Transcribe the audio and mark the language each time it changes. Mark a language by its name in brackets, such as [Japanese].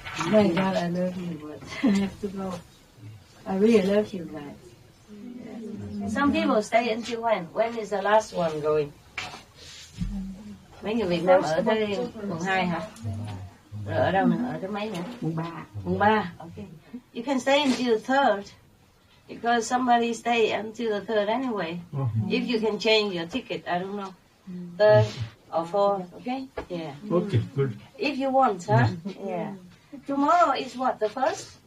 [English] My God, I love you, but I have to go. I really love you guys. Yeah. Some people stay until when? When is the last one going? [Vietnamese] Mấy người Việt Nam ở tới mùng 2 hả? Rồi ở đâu nữa? Ở tới mấy nữa? Mùng 3. Okay. [English] You can stay until the 3rd because somebody stay until the 3rd anyway. If you can change your ticket, I don't know. 3rd or 4th, okay? Yeah. Okay, good. If you want, huh? Yeah. Tomorrow is what, the 1st?